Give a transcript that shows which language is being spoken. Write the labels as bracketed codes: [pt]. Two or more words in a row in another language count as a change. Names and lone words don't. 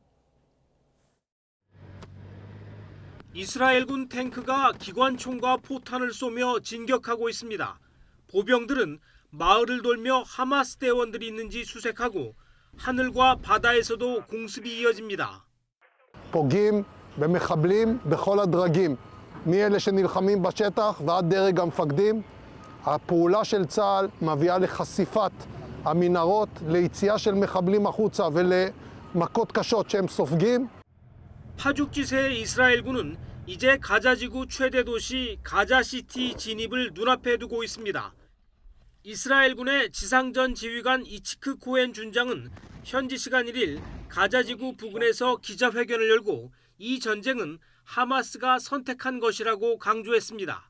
[ko] 이스라엘군 탱크가 기관총과 포탄을 쏘며 진격하고 있습니다. 보병들은 마을을 돌며 하마스 대원들이 있는지 수색하고 하늘과 바다에서도 공습이 이어집니다. [he] פוגעים במחבלים בכל הדרגים, מאלה שנלחמים בשטח ועד דרג המפקדים. הפעולה של צה"ל מביאה לחשיפת המנהרות, ליציאה של מחבלים החוצה ולמכות קשות שהם סופגים. [ko] 파죽지세의 이스라엘군은 이제 가자지구 최대 도시 가자시티 진입을 눈앞에 두고 있습니다. 이스라엘군의 지상전 지휘관 이치크 코엔 준장은 현지 시간 1일 가자지구 부근에서 기자회견을 열고 이 전쟁은 하마스가 선택한 것이라고 강조했습니다.